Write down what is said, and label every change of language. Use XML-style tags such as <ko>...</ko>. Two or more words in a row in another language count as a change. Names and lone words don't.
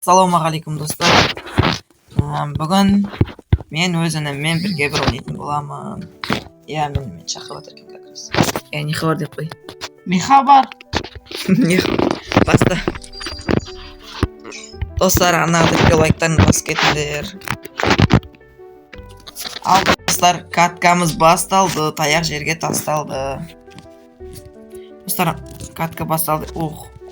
<kk>Ассалаумағалейкум достар. Бүгін мен өз ініммен бірге бір ойнайтын боламын. Иә, мен шақырып отыр екен</kk> <ru>как раз.</ru> <kk>Не хабар деп қой. Не хабар? Не баста. Достар, ана видео лайктарын басып кетіңдер. Ал достар, каткамыз басталды, таяқ жерге тасталды. Достар, катка басталды. Ох.</kk>